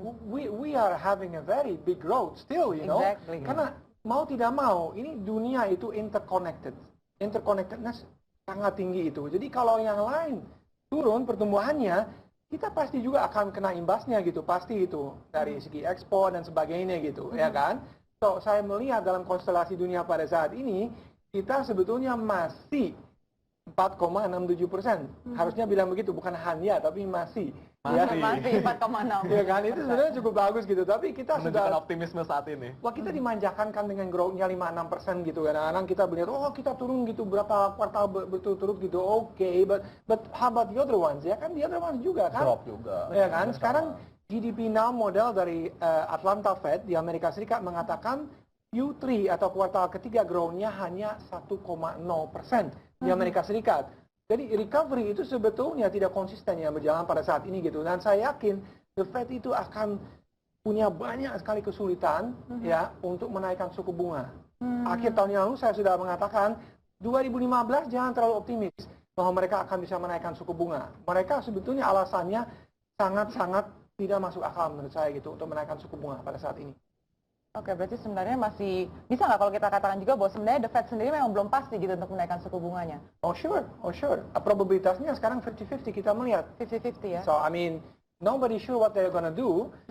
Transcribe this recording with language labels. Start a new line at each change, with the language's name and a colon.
English: We are having a very big growth still, you know. Exactly.
Indonesian: Karena mau tidak mau, ini dunia itu interconnected. Interconnectedness sangat tinggi itu. Jadi kalau yang lain turun pertumbuhannya, kita pasti juga akan kena imbasnya gitu, pasti itu dari segi ekspor dan sebagainya gitu, ya kan? So saya melihat dalam konstelasi dunia pada saat ini kita sebetulnya masih 4,67%. Harusnya bilang begitu, bukan hanya tapi masih. Ya. Masih 4,6. Ya kan, itu sebenarnya cukup bagus gitu. Tapi kita Menunjukkan sudah optimisme saat ini. wah, kita dimanjakan kan dengan growth-nya 5-6% gitu. Kadang-kadang kita melihat, oh kita turun gitu berapa kuartal berturut-turut gitu.
English: Oke, but how about the other ones?
Indonesian: Ya kan,
English: the other ones
Indonesian: juga kan. Drop juga. Ya kan, sekarang GDP now model dari Atlanta Fed di Amerika Serikat mengatakan Q3 atau kuartal ketiga growth-nya hanya 1,0% di Amerika Serikat. Jadi recovery itu sebetulnya tidak konsisten yang berjalan pada saat ini gitu. Dan saya yakin the Fed itu akan punya banyak sekali kesulitan ya untuk menaikkan suku bunga. Akhir tahun yang lalu saya sudah mengatakan 2015 jangan terlalu optimis bahwa mereka akan bisa menaikkan suku bunga. Mereka sebetulnya alasannya sangat-sangat tidak masuk akal menurut saya gitu untuk menaikkan suku bunga pada saat ini. Oke, berarti sebenarnya masih bisa nggak kalau kita katakan juga bahwa sebenarnya The Fed sendiri memang belum pasti gitu untuk menaikkan suku bunganya?
English: Oh sure.
Indonesian: Probabilitasnya sekarang 50-50 kita melihat. 50-50 ya?
English: So I mean, nobody sure what they're gonna do.